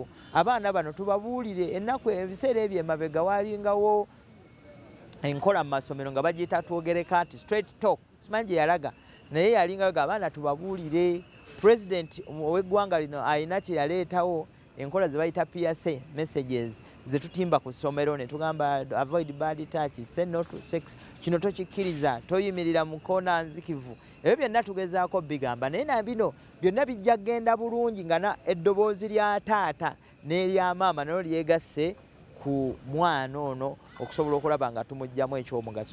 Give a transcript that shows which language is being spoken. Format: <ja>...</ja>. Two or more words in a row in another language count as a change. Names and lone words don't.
<lg>Abaana bano tubabuulire ennaku ebiseera ebyo emabega waalingawo enkola mu masomero nga bagiyita twogereka nti</lg> <en>straight talk.</en> <lg>Simanyi gye yalaga. Naye yalingayo abaana tubabuulire. President ow'eggwanga lino ayina kye yaleetawo enkola ze bayita</lg> <en>PSA messages</en> <lg>ze tutimba ku ssomero ne tugamba</lg> <en>avoid bad touch, say no to sex,</en> <lg>kino tokikkiriza, toyimirira mu koona nzikivu. Ebyo byonna tugezaako bigamba naye na bino byonna bijja kgenda bulungi nga eddoboozi lya taata n'erya maama nalo lyegasse ku mwana ono okusobola okulaba nga tumugjamu ekyomugaso.</lg>